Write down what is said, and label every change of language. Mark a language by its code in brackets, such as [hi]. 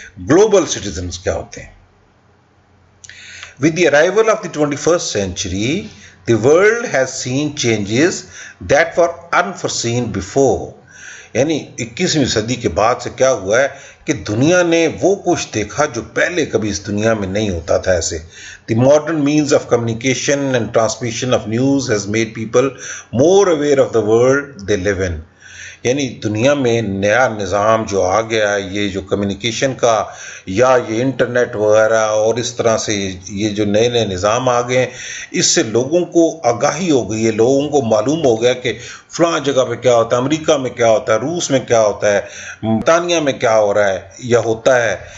[ur] Global citizens کیا ہوتے ہیں؟ [en] With the arrival of the 21st century, the world has seen changes that were unforeseen before. [ur] یعنی 21ویں صدی کے بعد سے کیا ہوا ہے کہ دنیا نے وہ کچھ دیکھا جو پہلے کبھی اس دنیا میں نہیں ہوتا تھا ایسے. [en] The modern means of communication and transmission of news has made people more aware of the world they live in. [ur] یعنی دنیا میں نیا نظام جو آ گیا ہے, یہ جو کمیونیکیشن کا یا یہ انٹرنیٹ وغیرہ اور اس طرح سے یہ جو نئے نئے نظام آ گئے ہیں, اس سے لوگوں کو آگاہی ہو گئی ہے, لوگوں کو معلوم ہو گیا کہ فلاں جگہ پہ کیا ہوتا ہے, امریکہ میں کیا ہوتا ہے, روس میں کیا ہوتا ہے, برطانیہ میں کیا ہو رہا ہے یا ہوتا ہے.